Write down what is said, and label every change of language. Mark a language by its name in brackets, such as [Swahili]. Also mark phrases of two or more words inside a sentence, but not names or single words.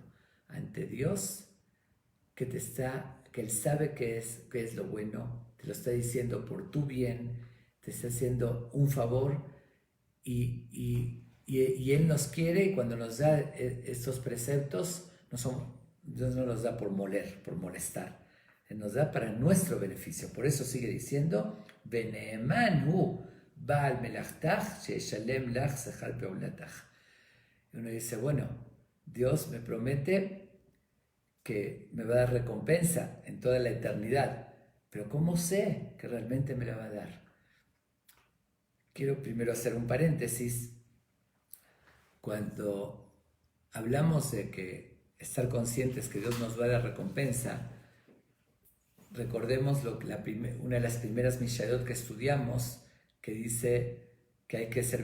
[Spanish] Ante Dios, que Él sabe qué es lo bueno, te lo está diciendo por tu bien, te está haciendo un favor y Él nos quiere, y cuando nos da estos preceptos, Dios no los da por moler, por molestar, Él nos da para nuestro beneficio. Por eso sigue diciendo, [Hebrew] ונאמן הוא בעל מלאכתך שישלם לך שכר פעולתך. [Spanish] Y uno dice, bueno, Dios me promete que me va a dar recompensa en toda la eternidad, pero ¿cómo sé que realmente me la va a dar? Quiero primero hacer un paréntesis. Cuando hablamos de que estar conscientes que Dios nos va a dar recompensa, recordemos una de las primeras Mishayot que estudiamos, que dice que hay que servir